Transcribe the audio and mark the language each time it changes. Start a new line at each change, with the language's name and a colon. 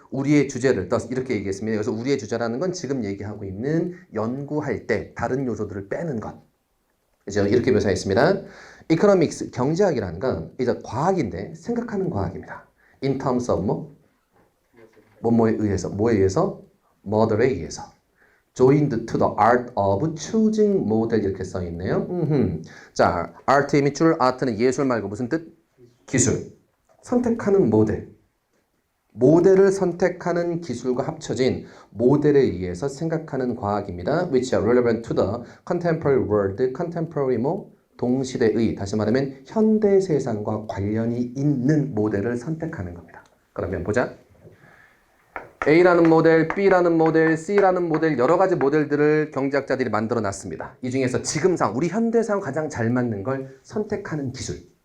Korean: 우리의 주제를 이렇게 얘기했습니다. 그래서 우리의 주제라는 건 지금 얘기하고 있는 연구할 때 다른 요소들을 빼는 것. 그죠? 이렇게 묘사했습니다. 이코노믹스, 경제학이라는 건 이제 과학인데 생각하는 과학입니다.
English: In terms of
Korean: 뭐뭐에 의해서, 뭐에 의해서? model에 의해서.
English: joined to the art of choosing model
Korean: 이렇게 써 있네요. 자, art의 밑줄, art는 예술 말고 무슨 뜻? 기술. 선택하는 모델. 모델을 선택하는 기술과 합쳐진 모델에 의해서 생각하는 과학입니다.
English: which are relevant to the contemporary world.
Korean: contemporary 동시대의, 다시 말하면 현대 세상과 관련이 있는 모델을 선택하는 겁니다. 그러면 보자. A라는 모델, B라는 모델, C라는 모델 여러 가지 모델들을 경제학자들이 만들어 놨습니다. 이 중에서 지금상 우리 현대상 가장 잘 맞는 걸 선택하는 기술.